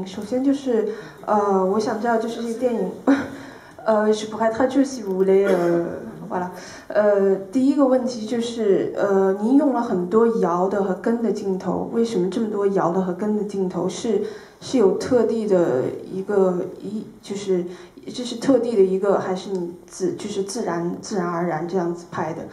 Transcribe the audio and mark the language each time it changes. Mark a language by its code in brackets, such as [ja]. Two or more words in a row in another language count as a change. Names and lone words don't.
[zh] 首先就是，我想知道就是这个电影， [fr] je pourrais traduire si vous voulez voilà， [zh] 第一个问题就是，您用了很多摇的和跟的镜头，为什么这么多摇的和跟的镜头？是有特地的一个就是这是特地的一个，还是你就是自然而然这样子拍的？